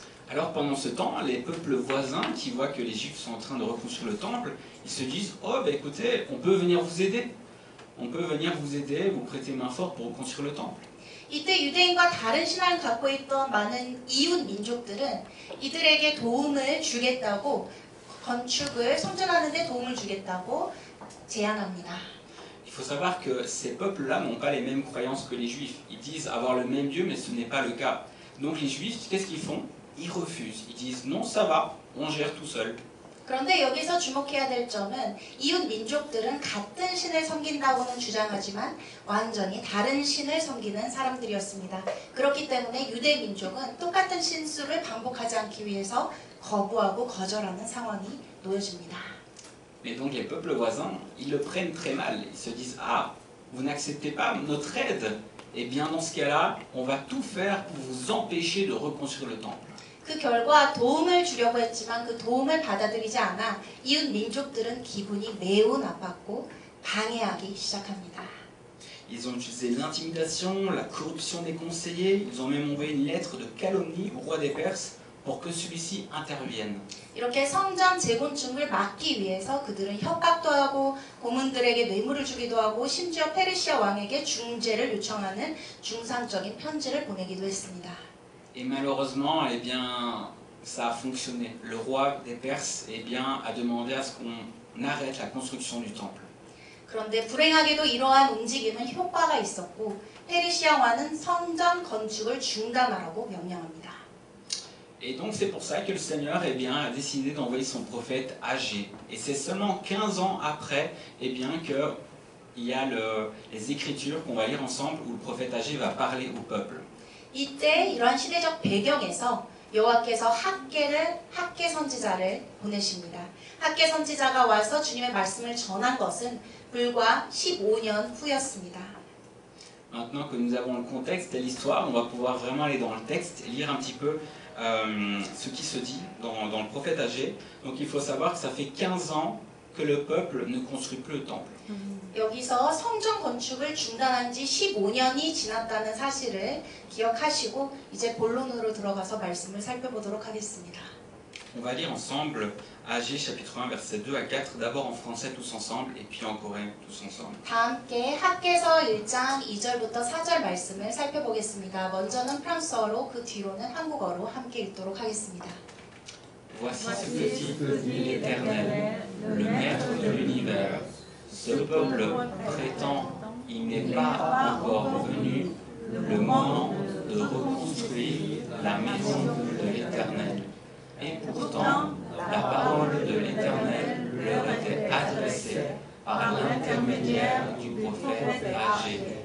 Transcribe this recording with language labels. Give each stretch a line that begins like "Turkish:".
French: Alors pendant ce temps, les peuples voisins qui voient que les Juifs sont en train de reconstruire le temple, ils se disent « Oh, ben écoutez, on peut venir vous aider. On peut venir vous aider, vous prêter main forte pour reconstruire le temple. »
Korean: 이때 유대인과 다른 신앙을 갖고 있던 많은 이웃 민족들은 이들에게 도움을 주겠다고 건축을 성전하는 데 도움을 주겠다고 제안합니다.
French: Il faut savoir que ces peuples-là n'ont pas les mêmes croyances que les Juifs. Ils disent avoir le même Dieu, mais ce n'est pas le cas. Donc les Juifs, qu'est-ce qu'ils font? Ils refusent. Ils disent non, ça va, on gère tout seul.
Korean: 그런데 여기서 주목해야 될 점은 이웃 민족들은 같은 신을 섬긴다고는 주장하지만 완전히 다른 신을 섬기는 사람들이었습니다. 그렇기 때문에 유대 민족은 똑같은 신수를 반복하지 않기 위해서 거부하고 거절하는 상황이 놓여집니다.
French: Mais donc les peuples voisins, ils le prennent très mal. Ils se disent ah, vous n'acceptez pas notre aide? Eh bien dans ce cas-là, on va tout faire pour vous empêcher de reconstruire le temple.
Korean: 그 결과 도움을 주려고 했지만 그 도움을 받아들이지 않아 이웃 민족들은 기분이 매우 나빴고 방해하기 시작합니다.
French: Ils ont utilisé l'intimidation, la corruption des conseillers, ils ont même envoyé une lettre de calomnie au roi des Perses pour que celui-ci intervienne.
Korean: 이렇게 성전 재건축을 막기 위해서 그들은 협박도 하고 고문들에게 뇌물을 주기도 하고 심지어 페르시아 왕에게 중재를 요청하는 중상적인 편지를 보내기도 했습니다.
French: Et malheureusement, eh bien, ça a fonctionné. Le roi des Perses, eh bien, a demandé à ce qu'on arrête la construction du temple.
Korean: 그런데 불행하게도 이러한 움직임은 효과가 있었고 페르시아 왕은 성전 건축을 중단하라고 명령합니다.
French: Et donc c'est pour ça que le Seigneur eh bien, a décidé d'envoyer son prophète Agé. Et c'est seulement 15 ans après eh bien, qu'il y a les Écritures qu'on va lire ensemble où le prophète Agé va parler au peuple.
Korean: 이때 이러한 시대적 배경에서 여호와께서 학개 선지자를 보내십니다. 학개 선지자가 와서 주님의 말씀을 전한 것은 불과 15년 후였습니다.
French: Maintenant que nous avons le contexte et l'histoire, on va pouvoir vraiment aller dans le texte et lire un petit peu ce qui se dit dans le prophète Agé. Donc il faut savoir que ça fait 15 ans que le peuple ne construit plus le temple.
Korean: 여기서 성전 건축을 중단한 지 15년이 지났다는 사실을 기억하시고 이제 본론으로 들어가서 말씀을 살펴보도록 하겠습니다.
French: On va lire ensemble Agé chapitre 1 versets 2 à 4, d'abord en français tous ensemble et puis en coréen tous ensemble.
Korean: 다 함께 학개서 1장 2절부터 4절 말씀을 살펴보겠습니다. 먼저는 프랑스어로 그 뒤로는 한국어로 함께 읽도록 하겠습니다.
French: Voici ce que dit l'Éternel, le Maître de l'univers. Ce peuple prétend, il n'est pas encore venu le moment de reconstruire la maison de l'Éternel. Et pourtant, la parole de l'Éternel leur était adressée par l'intermédiaire du prophète Agé.